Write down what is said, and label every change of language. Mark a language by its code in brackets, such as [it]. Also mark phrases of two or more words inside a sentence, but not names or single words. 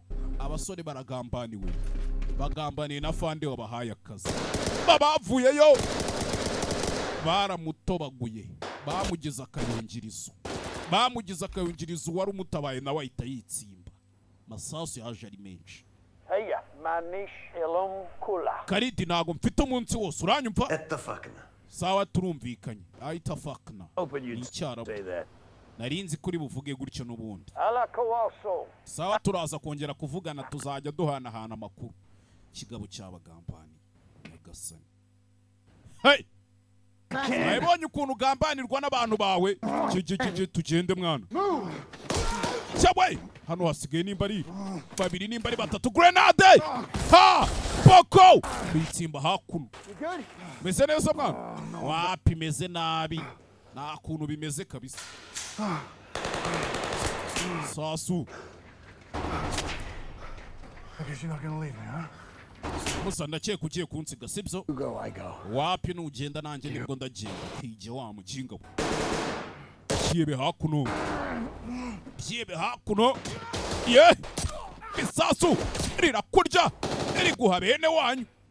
[rw] Abasore baragambaniwe. Bagambaniye na fande wabahaye akazi. Babavuyeyo. Baramutobaguye. Bamugize akayungirizo wari umutabaye nawe ahita yitsimba. Masasu yaje ari menshi. [ar] هيا مانيش يلوم كلها [rw] Karidi ntago mfite umunsi wose, uranyumva? Sawa turumvikanye. Itafakna. Icyarabu. Narinzi kuri buvuge gutyo n'ubundi. Sawa turaza kongera kuvugana, tuzajya duhanahana amakuru. Kigabo cyabagambani. Nyagasani. Hey! Nabonye ukuntu ugambanirwa n'abantu bawe. Tugende mwana. Cyawe hano hasigaye nimba ari babiri nimba ari batatu. Grenade! Ha! Boko! Bitsimba hakuno. Meze neza mwana? Wapi meze nabi. Nta kuntu bimeze kabisa. Sasu. [en] I guess you're not gonna leave me, huh? [rw] Musa ndakeka ugiye kunsiga sibyo? Wapi nugenda nanjye nibwo ndagenda. Kije wa mukinga we. Kiebe hakuno. Ye! Isasu rirakurya riguha bene wanyu.